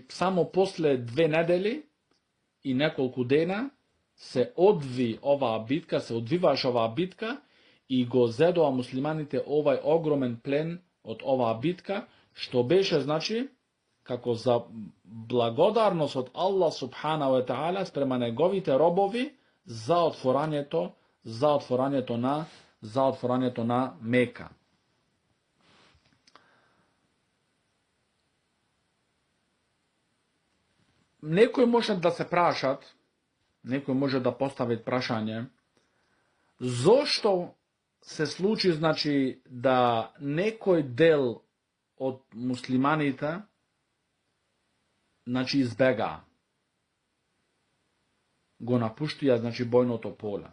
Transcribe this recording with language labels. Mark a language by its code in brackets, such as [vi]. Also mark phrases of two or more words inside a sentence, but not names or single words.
[mk] само после 2 недели и неколку дена се одвиваше оваа битка и го зедоа муслиманите овај огромен плен од оваа битка, што беше, значи, како за благодарност од Аллах [ar] سبحانه وتعالى [mk] спрема неговите робови за отворањето на Мека. Некои може да се прашат, некои може да постават прашање, зошто се случи, значи, да некој дел од муслиманите, значи, избега, го напуштија, значи, бојното поле.